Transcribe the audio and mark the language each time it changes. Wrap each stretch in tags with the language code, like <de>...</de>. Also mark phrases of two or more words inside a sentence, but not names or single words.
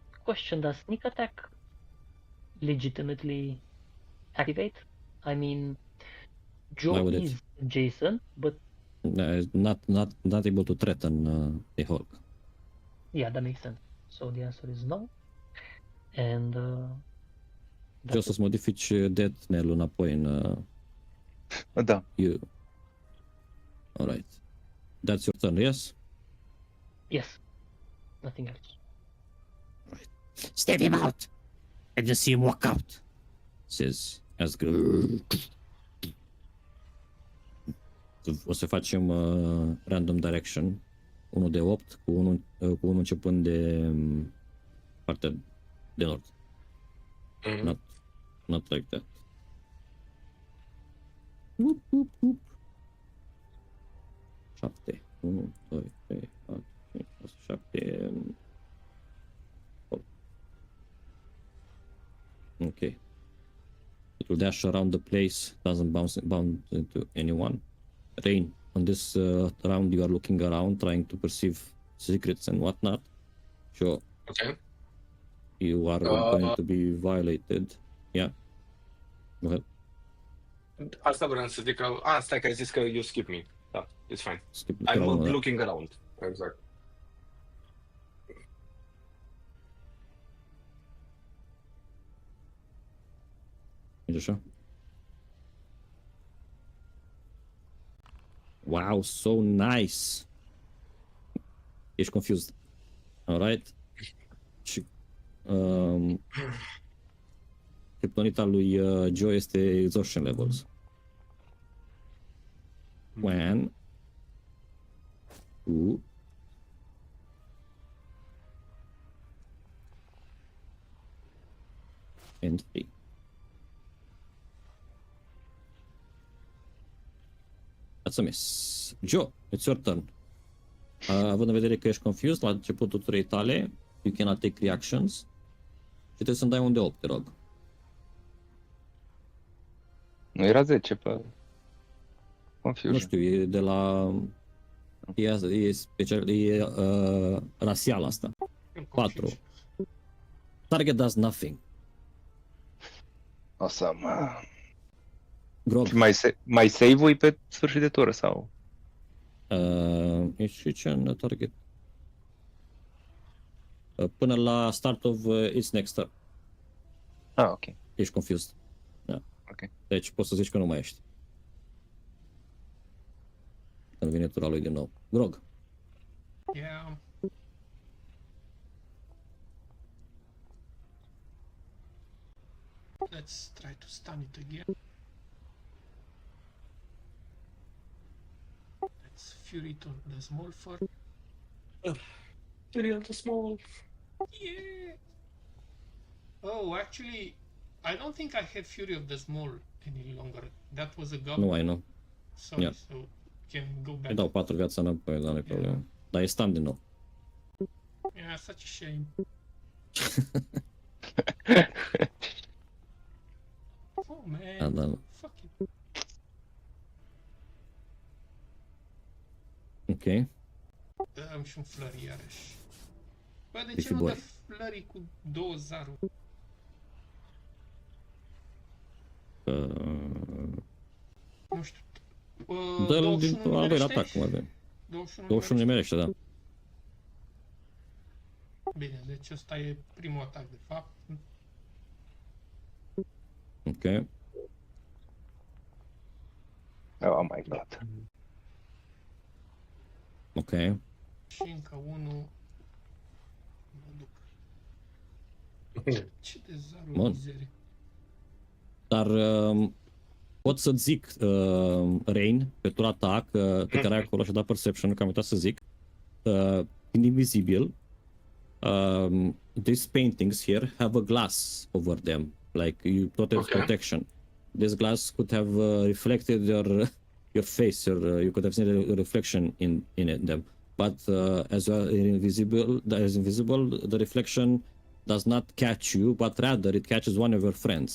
<en>Question: does sneak attack legitimately activate? I mean, Why Joe would it? is Jason, but Not able to threaten a Hulk. yeah, that makes sense. So the answer is no. And</en> <ro>Ce o să-ți modifici death-knell-ul înapoi în Da.</ro> <en>you. Alright. That's your turn, yes? yes, nothing else. Step him out! I just see him walk out, says Asgard.</en> <ro>O să facem random direction. 1 de 8 cu unul începând de partea de nord.</ro> <en>Not like that. Whoop, whoop, whoop. 7. 1, 2, 3, 4, 5, 6, 7. 8. Okay. It will dash around the place, doesn't bounce into anyone. Rain, on this round you are looking around, trying to perceive secrets and whatnot. Sure. Okay. You are going to be violated. Yeah. Go ahead.</en> <ro>Asta vreau să zic că... stai că ai zis că</ro> <en>you skip me.</en> <ro>Da,</ro> <en>it's fine. Skip I'm the looking around. Exact.</en> <ro>Așa.</ro> <en>Wow, so nice.</en> <ro>Ești confused. Alright. Și criptonita lui Joe este</ro> <en>exhaustion levels. 1, 2, and 3. That's a miss. Joe, it's your turn.</en> <ro>Având în vedere că ești confused la începutul turei tale,</ro> <en>you cannot take reactions</en> <ro>și trebuie să-mi dai un de 8, te rog. Nu era 10 pe Nu Confusion. știu, e de la... E special, e rasial asta. 4.</ro> <en>Target does nothing. Awesome. Grog.</en> <ro>Și mai save-ui pe sfârșit de tură sau? Și ce în target? Până la</ro> <en>start of its next turn.</en> <ro>Ok. Ești confused. Da. Ok. Deci poți să zici că nu mai ești. Când vine tura lui din nou.</ro> <en>Grog. Yeah. Let's try to stun it again. Let's fury to the small fur. Fury on the small. Yeah. Oh, actually, I don't think I have fury of the small any longer. That was a goblin.</en> <ro>Nu ai, nu.</ro> <en>Sorry, Yeah. so can go back.</en> <ro>Îi dau 4 viața înapoi, dar nu-i problemă. Dar e stand din nou.</ro> <en>Yeah, such a shame. Oh man.</en> <ro>Da.</ro> <en>Fuck it.</en> <ro>Ok. Am și un flurry iarăși. Bă, de</ro> <en>If</en> <ro>ce</ro> <en>you</en> <ro>nu dă</ro> <en>boy.</en> <ro>flurry cu 2 zaruri? Nu știu. Dă-l din 21 al doilea nimerește atac, aici? cum avem. 21 21 nimerește? nimerește, da. Bine, deci ăsta e primul atac, de fapt. Ok.</ro> <en>Oh my god.</en> <ro>Ok. Și încă unul. Mă duc. Ce de zaruri Bun. mizerie. Dar pot să zic, Rain, pe tur atac, pe care ai acolo și-a dat perception, că am uitat să zic.</ro> <en>In Invisible, these paintings here have a glass over them, like you total protection. This glass could have reflected your face, you could have seen a reflection in them. But as you are invisible, the reflection does not catch you, but rather it catches one of your friends.</en>